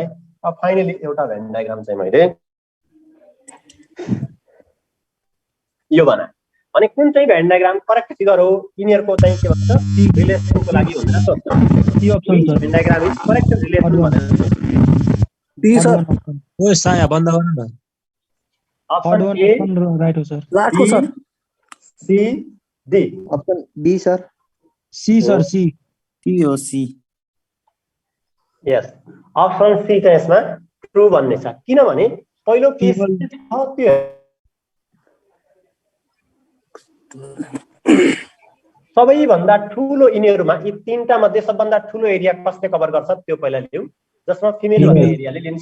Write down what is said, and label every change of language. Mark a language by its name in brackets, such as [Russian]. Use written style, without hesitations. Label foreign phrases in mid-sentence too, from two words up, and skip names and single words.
[Nepali] अब फाइनली एउटा [English] Venn diagram [Nepali] चाहिँ मैले यो बनाए। अनि कुन चाहिँ [English] Venn diagram correct figure [Nepali] हो, यिनीहरुको चाहिँ के भन्छ रिलेसनको लागि भनेर सोध्छ। [English] C option sir. Venn diagram is correct relation भनेर D sir. [Nepali] ओ साया बन्द गर्नु न। [English] option A [Nepali] राइट हो सर। लास्टको सर [English] C D. option B sir. C sir, C [Nepali] सी हो सी। यस, [English] option C [Nepali] चाहिँ यसमा ट्रु भन्ने छ। किनभने पहिलो केस छ त्यो सबैभन्दा ठूलो यिनीहरुमा यी तीनटा मध्ये सबभन्दा ठूलो एरिया कसले कभर गर्छ त्यो पहिला लियौ, जसमा फिमेल भन्ने एरियाले लिन्छ।